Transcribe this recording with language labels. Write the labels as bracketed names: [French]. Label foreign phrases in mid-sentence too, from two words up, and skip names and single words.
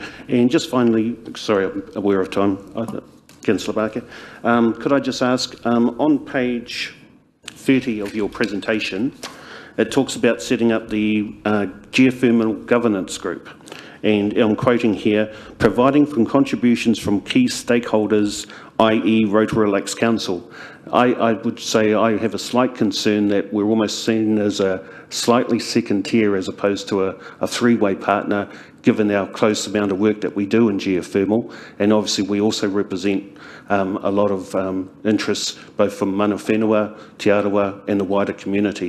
[English] And just finally, sorry, I'm aware of time, Councillor Barker, could I just ask, on page 30 of your presentation, it talks about setting up the geothermal governance group. And I'm quoting here, providing from contributions from key stakeholders, i.e. Rotorua Lakes Council. I would say I have a slight concern that we're almost seen as a slightly second tier as opposed to a three-way partner, given our close amount of work that we do in geothermal. And obviously we also represent a lot of interests both from [Māori] mana whenua, [English] Te Arawa and the wider community.